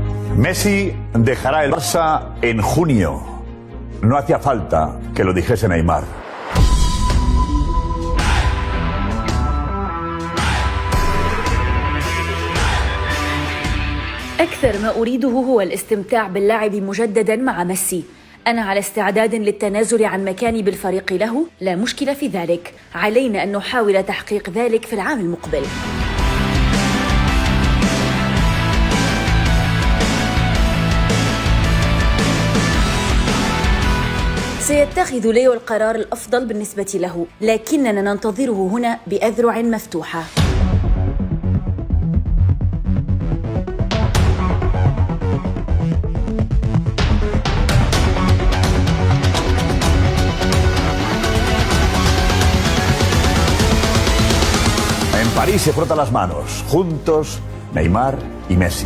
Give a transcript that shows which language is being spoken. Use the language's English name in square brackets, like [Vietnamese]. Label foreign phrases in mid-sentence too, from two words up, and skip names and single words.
[Spanish] Messi dejará el Barça en junio. No hacía falta que lo dijese Neymar. [Arabic] أكثر ما أريده هو الاستمتاع باللعب مجددا مع ميسي. أنا على استعداد للتنازل عن مكاني بالفريق له، لا مشكلة في ذلك. علينا أن نحاول تحقيق ذلك في العام المقبل. سيتخذ ليو القرار الأفضل بالنسبة له، لكننا ننتظره هنا بأذرع مفتوحة. [Spanish] En París se frotan las manos, juntos Neymar y Messi.